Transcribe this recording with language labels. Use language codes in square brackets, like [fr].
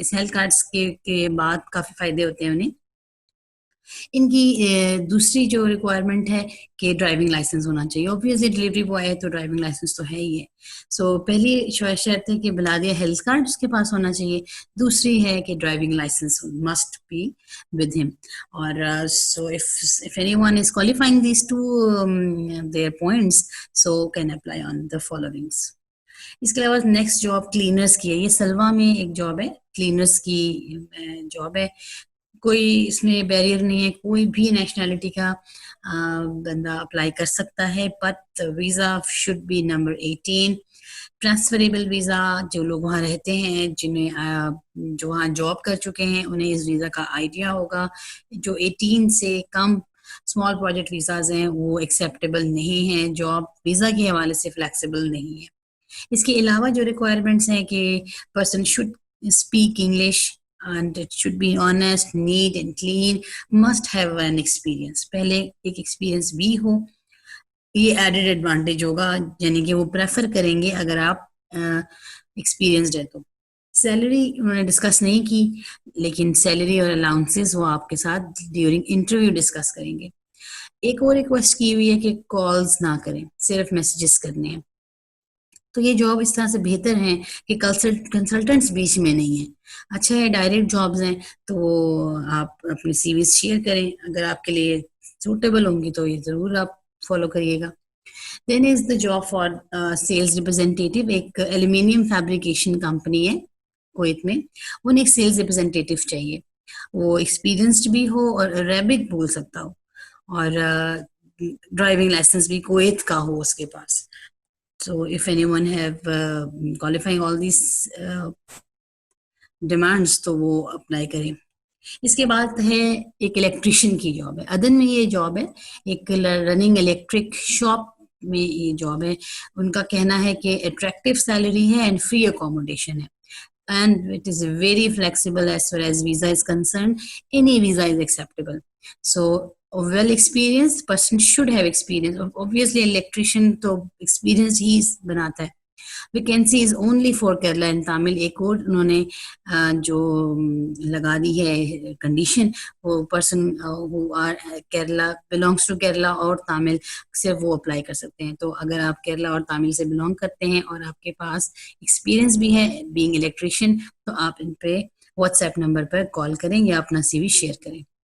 [ur] اس health cards کے بعد کافی فائدے ہوتے ہیں انہیں. ان کی دوسری جو ریکوائرمنٹ ہے کہ ڈرائیونگ لائسنس ہونا چاہیے. اوبویسلی ڈلیوری بوائے ہے تو ڈرائیونگ لائسنس تو ہے ہی ہے. سو پہلی شرط ہے کہ بلادیہ ہیلتھ کارڈ اس کے پاس ہونا چاہیے. دوسری ہے کہ driving licence must be with ہم. اور سو [en] if anyone is qualifying these two their points, so can apply on the followings. [ur] اس کے علاوہ نیکسٹ جاب کلینرس کی ہے. یہ سلوا میں ایک جاب ہے, کلینرس کی جاب ہے. کوئی اس میں بیریئر نہیں ہے, کوئی بھی نیشنلٹی کا بندہ اپلائی کر سکتا ہے, [en] But visa should be number 18. [ur] Transferable visa, جو لوگ وہاں رہتے ہیں جو وہاں جاب کر چکے ہیں انہیں اس ویزا کا آئیڈیا ہوگا. جو 18 سے کم اسمال پروجیکٹ ویزاز ہیں وہ ایکسیپٹیبل نہیں ہیں, جاب ویزا کے حوالے سے فلیکسیبل نہیں ہے. اس کے علاوہ جو ریکوائرمنٹس ہیں کہ person should speak English [en] and it should be honest, neat and clean, must have an experience. [ur] پہلے ایک ایکسپیرئنس بھی ہو, یہ ایڈیڈ ایڈوانٹیج ہوگا, یعنی کہ وہ پریفر کریں گے اگر آپ ایکسپیرئنسڈ ہے تو. سیلری انہوں نے ڈسکس نہیں کی, لیکن سیلری اور الاؤنسز وہ آپ کے ساتھ ڈیورنگ انٹرویو ڈسکس کریں گے. ایک اور ریکویسٹ کی ہوئی ہے کہ کالز نہ کریں, صرف میسیجز کرنے ہیں. تو یہ جاب اس طرح سے بہتر ہیں کہ کنسلٹنٹس بیچ میں نہیں ہیں. اچھا ہے ڈائریکٹ جابز ہیں تو آپ اپنی سی ویز شیئر کریں, اگر آپ کے لیے سوٹیبل ہوں گی تو یہ ضرور آپ فالو کریے گا. [en] Then is the job for sales representative. [ur] ایک ایلومینیم فیبریکیشن کمپنی ہے کویت میں, انہیں ایک سیلز ریپرزینٹیٹیو چاہیے. وہ ایکسپیرینسڈ بھی ہو اور عربک بول سکتا ہو, اور ڈرائیونگ لائسنس بھی کویت کا ہو اس کے پاس. [en] So if anyone have qualifying all these demands [ur] تو وہ اپلائی کریں. اس کے بعد ہے ایک الیکٹریشین کی جاب ہے. عدن میں یہ جاب ہے, ایک رننگ الیکٹرک شاپ میں یہ جاب ہے. ان کا کہنا ہے کہ اٹریکٹیو سیلری ہے اینڈ فری اکوموڈیشن ہے, [en] and it is very flexible as far as visa is concerned. Any visa is acceptable. So a well experienced person should have experience. Obviously electrician [ur] تو experience ہی بناتا ہے. [en] Vacancy is only for Kerala and Tamil. [ur] ایک اور انہوں نے جو لگا دی ہے کنڈیشن, وہ person [en] who are Kerala belongs to Kerala [ur] اور تامل صرف وہ اپلائی کر سکتے ہیں. تو اگر آپ کیرلا اور تامل سے بلانگ کرتے ہیں اور آپ کے پاس ایکسپیرینس بھی ہے بینگ الیکٹریشین, تو آپ ان پہ واٹس ایپ نمبر پر کال کریں یا اپنا سی وی شیئر کریں.